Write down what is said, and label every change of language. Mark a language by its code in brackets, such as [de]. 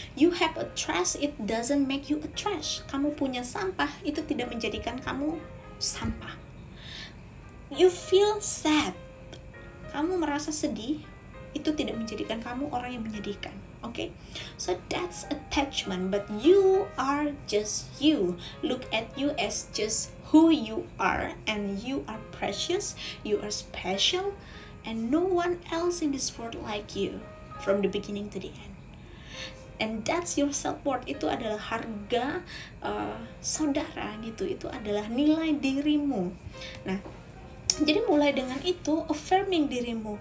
[en] You have a trash, it doesn't make you a trash. [id] Kamu punya sampah, itu tidak menjadikan kamu sampah. [en] You feel sad, [id] kamu merasa sedih, itu tidak menjadikan kamu orang yang menyedihkan. [en] Okay, so that's attachment, but you are just you. Look at you as just who you are, and you are precious, you are special, and no one else in this world like you from the beginning to the end. And that's your self-worth. [id] Itu adalah harga saudara gitu, itu adalah nilai dirimu. Nah, jadi mulai dengan itu, affirming dirimu.